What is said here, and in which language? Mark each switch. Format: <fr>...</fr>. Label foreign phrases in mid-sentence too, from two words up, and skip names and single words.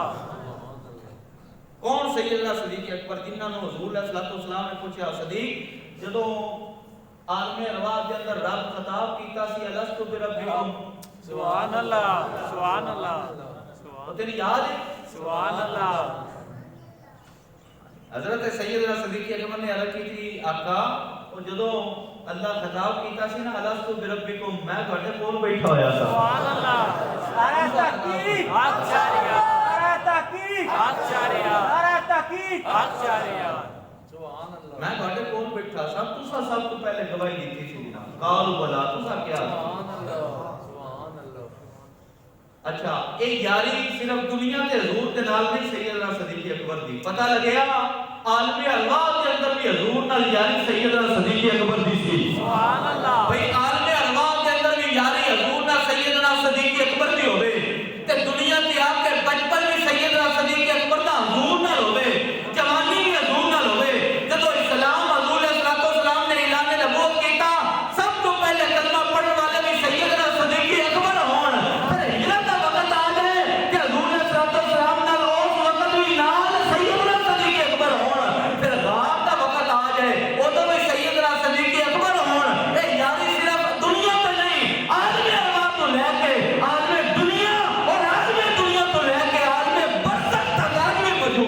<pa>کون سیدنا صدیق اکبر جنہاں نو حضور</pa> <ar>علیہ الصلوۃ والسلام</ar> <pa>نے پوچھا صدیق جدوں عالم ارواح دے اندر رب خطاب کیتا سی</pa> <ar>الستو بربکم سبحان اللہ سبحان اللہ</ar> <pa>تو تیری یاد ہے</pa> <ar>سبحان اللہ</ar> <pa>حضرت سیدنا صدیق اکبر نے عرض کی تھی آقا اور جدوں اللہ خطاب کیتا سی نا</pa> <ar>الستو بربکم</ar> <pa>میں تواڈے کول بیٹھا ہویا تھا</pa> <ar>سبحان اللہ</ar> <ur>نعرہ تحقیق حق جاریہ نعرہ تحقیق حق جاریہ نعرہ تحقیق حق جاریہ</ur> <ar>سبحان اللہ</ar> <pa>میں تواڈے کول بیٹھا سا تساں سب تو پہلے گواہی دیتی سی جناب</pa> <ar>قالوا بلا</ar> <pa>تساں کیا</pa> <ar>سبحان اللہ سبحان اللہ</ar> <pa>اچھا ایک یاری صرف دنیا تے حضور دے نال نہیں سیدنا صدیق اکبر دی پتہ لگیا عالم ارواح کے اندر بھی حضور نال یاری سیدنا صدیق اکبر دی سی</pa> <ar>سبحان اللہ</ar> <pa>بھئی عالم ارواح کے اندر بھی یاری حضور نال سیدنا صدیق اکبر دی ہوے تے دنیا تے آ کے بچپن بھی سیدنا صدیق اکبر دا حضور نال ہوے جوانی بھی حضور نال ہوے جدوں اسلام حضور</pa> <ar>علیہ الصلوۃ والسلام</ar> <pa>نے اعلان نبوت کیتا سب تو پہلے کلمہ پڑھن والے بھی سیدنا صدیق اکبر ہون پھر ہجرت دا وقت آ جائے کہ حضور</pa> <ar>علیہ الصلوۃ والسلام</ar> <pa>نال اس وقت بھی نال سیدنا صدیق اکبر ہون پھر غار دا وقت آ جائے اودوں بھی سیدنا صدیق اکبر ہون اے یاری صرف دنیا تے نہیں عالم ارواح تو لے کے عالم دنیا اور عالم دنیا تو لے کے عالم برزخ تک عالم موجود</pa>